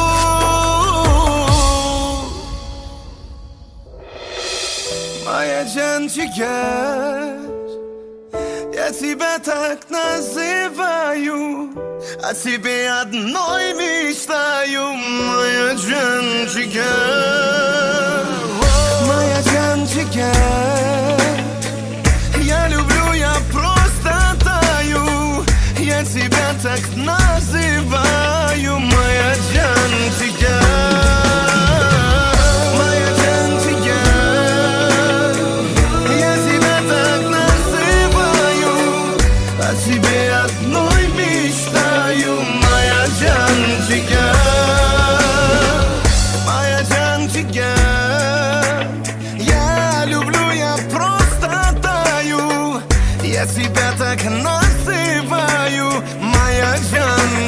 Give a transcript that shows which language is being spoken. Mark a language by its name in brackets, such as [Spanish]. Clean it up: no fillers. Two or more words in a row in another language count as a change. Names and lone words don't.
[Russian] Моя [Turkish] Can ciğer, [Russian] я тебя так называю, о тебе одной мечтаю. Моя [Turkish] Can ciğer, [Russian] моя [Turkish] Can ciğer. [Russian] Я люблю, я просто таю, я тебя так называю. Моя [Turkish] Can ciğer. [Russian] Тебе одной мечтаю, моя [Turkish] Can ciğer, [Russian] моя [Turkish] Can ciğer. [Russian] Я люблю, я просто таю, я тебя так называю. Моя Can